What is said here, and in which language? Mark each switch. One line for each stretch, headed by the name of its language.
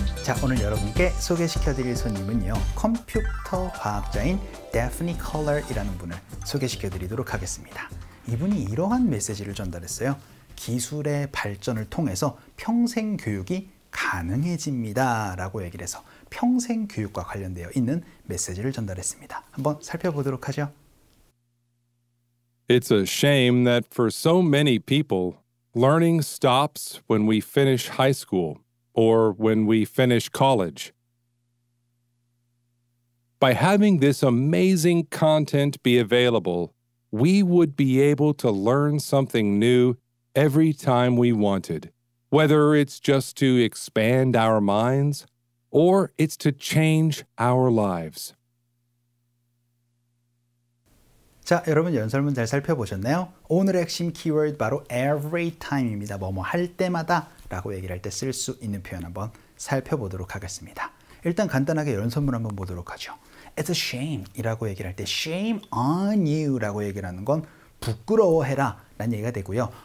Korean: 자, 오늘 여러분께 소개시켜드릴 손님은요, 컴퓨터 과학자인 Daphne Coller이라는 분을 소개시켜드리도록 하겠습니다. 이분이 이러한 메시지를 전달했어요. 기술의 발전을 통해서 평생 교육이 가능해집니다 라고 얘기를 해서 평생 교육과 관련되어 있는 메시지를 전달했습니다. 한번 살펴보도록 하죠.
English: It's a shame that for so many people, learning stops when we finish high school or when we finish college. By having this amazing content be available, we would be able to learn something new every time we wanted, whether it's just to expand our minds or it's to change our lives.
Korean: 자, 여러분 연설문 잘 살펴보셨나요? 오늘의 핵심 키워드 바로 every time입니다. 뭐뭐 할 때마다 라고 얘기를 할 때 쓸 수 있는 표현 한번 살펴보도록 하겠습니다. 일단 간단하게 연설문 한번 보도록 하죠.
English: It's a shame
Korean: 이라고 얘기를 할 때
English: shame on you
Korean: 라고 얘기를 하는 건 부끄러워해라 라는 얘기가 되고요.